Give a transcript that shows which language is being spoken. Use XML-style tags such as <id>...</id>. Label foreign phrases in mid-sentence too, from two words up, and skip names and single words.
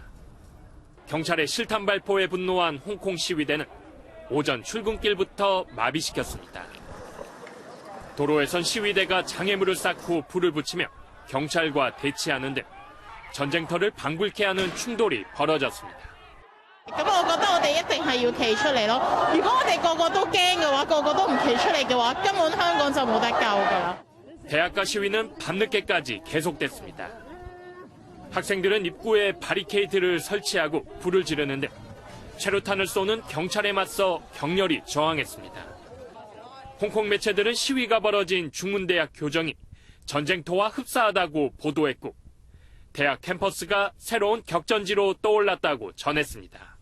<ko>경찰의 실탄 발포에 분노한 홍콩 시위대는 오전 출근길부터 마비시켰습니다. 도로에선 시위대가 장애물을 쌓고 불을 붙이며 경찰과 대치하는 등 전쟁터를 방불케 하는 충돌이 벌어졌습니다.</ko> <yue>咁我覺得我哋一定係要企出嚟咯。如果我哋個個都驚嘅話，個個都唔企出嚟嘅話，根本香港就冇得救㗎啦。</yue> <ko>대학가 시위는 밤늦게까지 계속됐습니다. 학생들은 입구에 바리케이트를 설치하고 불을 지르는데 최루탄을 쏘는 경찰에 맞서 격렬히 저항했습니다. 홍콩 매체들은 시위가 벌어진 중문대학 교정이 전쟁터와 흡사하다고 보도했고 대학 캠퍼스가 새로운 격전지로 떠올랐다고 전했습니다.</ko>